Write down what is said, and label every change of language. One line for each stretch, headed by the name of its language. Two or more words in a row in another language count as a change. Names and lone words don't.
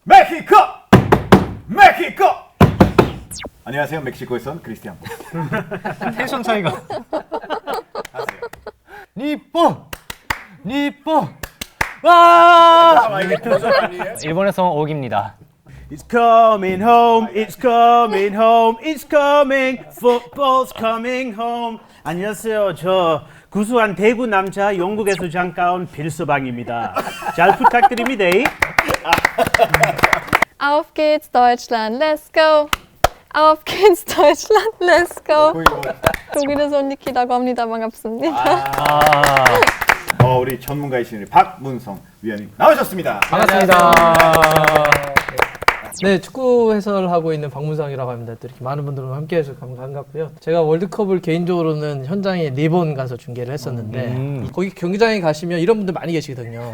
Korean: 멕시코! 멕시코! 안녕하세요. 멕시코에선 크리스티안. 텐션 차이가. 하세요. 니폰! 와! 아, 이게 표정 아니에요? 일본에서 온 옥입니다.
English: It's coming home, it's coming home, it's coming, football's coming home.
Korean: 안녕하세요. 저 구수한 대구 남자 영국에서 잠깐 온 빌서방입니다. 잘 부탁드립니다.
German: Auf geht's Deutschland,
English: let's go.
German: Auf geht's Deutschland,
English: let's go.
Korean: 거의 뭐, 독일에서 온 니키라고 합니다. 반갑습니다. 우리 전문가이신 우리 박문성 위원님 나오셨습니다. 반갑습니다. 네, 축구 해설하고 있는 박문상이라고 합니다. 또 이렇게 많은 분들과 함께해서 반갑고요. 제가 월드컵을 개인적으로는 현장에 4번 가서 중계를 했었는데 거기 경기장에 가시면 이런 분들 많이 계시거든요.